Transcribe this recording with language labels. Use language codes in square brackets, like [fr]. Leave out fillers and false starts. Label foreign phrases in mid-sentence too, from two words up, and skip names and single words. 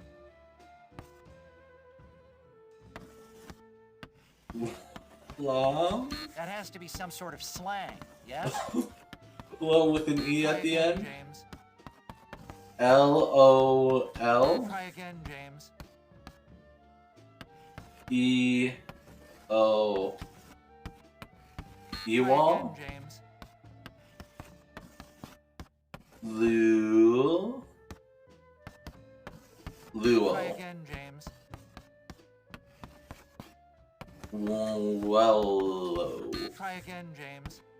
[en] Long. That has to be some sort of slang, yes? Low with an E at the end. James. L-O-L. Try again, James. E-O. Ewall. Try again, James. Lu. Luo. Try again, James. Wello. Try again, James.